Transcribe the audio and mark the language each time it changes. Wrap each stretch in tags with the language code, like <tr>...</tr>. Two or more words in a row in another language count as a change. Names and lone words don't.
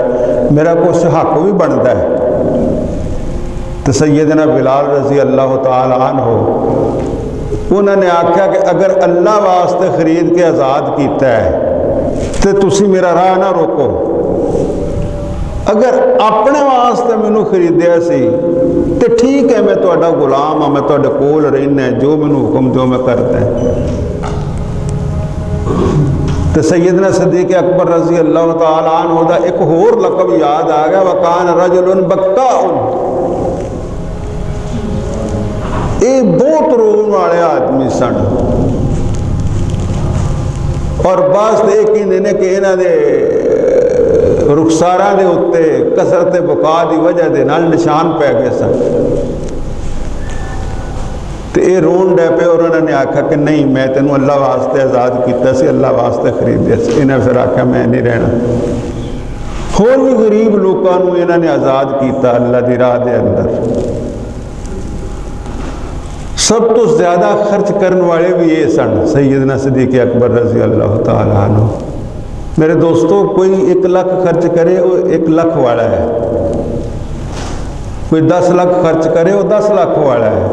<pa>میرا کچھ حق بھی بنتا ہے، تو سیدنا بلال رضی اللہ تعالی عنہ انہوں نے آکھیا کہ اگر اللہ واسطے خرید کے آزاد کیتا ہے تو تسی میرا راہ نہ روکو، اگر اپنے واسطے مینوں خریدیا سی تو ٹھیک ہے میں تہاڈا غلام ہاں، میں تہاڈے کول رہنا، جو مینوں حکم دیو میں کرتا ہے۔ تو سیدنا صدیق اکبر رضی اللہ تعالیٰ عنہ دا ایک اور لقب یاد آ گیا،</pa> <ar>وکان رجل بکاء،</ar> <pa>یہ بہت رون والے آدمی سن، اور بعض تو یہ کہتے ہیں کہ انہوں دے رخساراں دے اتنے کثرت بکا دی وجہ دے نال نشان پی گئے سن، تو یہ رون ڈے پہ، اور انہوں نے آکھا کہ نہیں میں تینوں اللہ واسطے آزاد کیتا سی، اللہ واسطے خریدیا سی۔ انہیں پھر آکھا میں نہیں رہنا۔ اور بھی غریب لوگوں نے انہوں نے آزاد کیتا اللہ دی راہ دے اندر۔ سب تو زیادہ خرچ کرنے والے بھی یہ سن سیدنا صدیق اکبر رضی اللہ تعالیٰ عنہ۔</pa> <ur>میرے دوستو، کوئی 1 لاکھ خرچ کرے وہ 1 لاکھ والا ہے، کوئی 10 لاکھ خرچ کرے وہ 10 لاکھ والا ہے۔</ur>